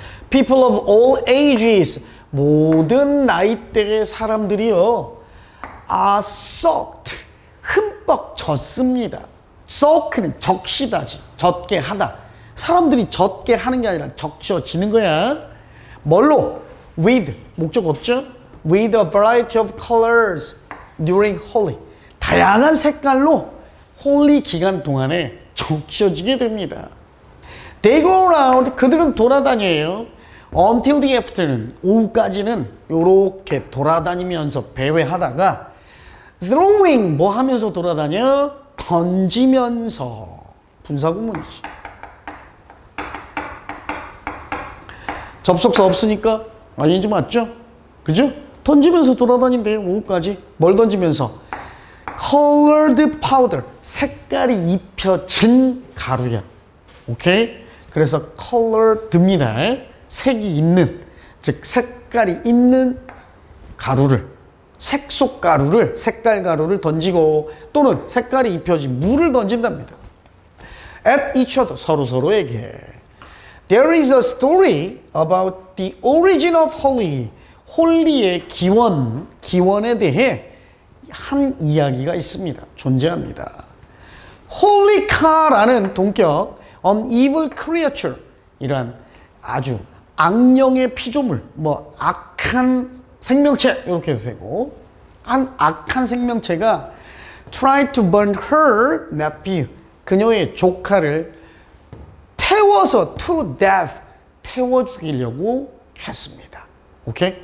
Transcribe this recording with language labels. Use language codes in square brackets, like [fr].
[en] people of all ages [ko] 모든 나이대의 사람들이요 [en] are soaked [ko] 흠뻑 젖습니다. soak는 적시다지 젖게 하다. 사람들이 젖게 하는 게 아니라 적셔지는 거야. 뭘로? with 목적 없죠? [en] with a variety of colors during holy [ko] 다양한 색깔로 홀리 기간 동안에 적셔지게 됩니다. [en] They go around [ko] 그들은 돌아다녀요. [en] Until the afternoon [ko] 오후까지는 요렇게 돌아다니면서 배회하다가 throwing 뭐 하면서 돌아다녀? 던지면서 분사구문이지. 접속사 없으니까 아닌지 맞죠? 그죠? 던지면서 돌아다닌대요. 오후까지. 뭘 던지면서? [en] colored powder [ko] 색깔이 입혀진 가루야. 오케이? 그래서 colored입니다. 색이 있는 즉 색깔이 있는 가루를 색소 가루를 색깔 가루를 던지고 또는 색깔이 입혀진 물을 던진답니다. [en] at each other [ko] 서로에게 [en] There is a story about the origin of holy. [ko] 홀리의 기원에 대해 한 이야기가 있습니다. 존재합니다. 홀리카라는 동격, [en] an evil creature, [ko] 이란 아주 악령의 피조물, 뭐 악한 생명체 이렇게 해도 되고 한 악한 생명체가 [en] tried to burn her nephew, [ko] 그녀의 조카를 태워서 [en] to death, [ko] 태워 죽이려고 했습니다. 오케이?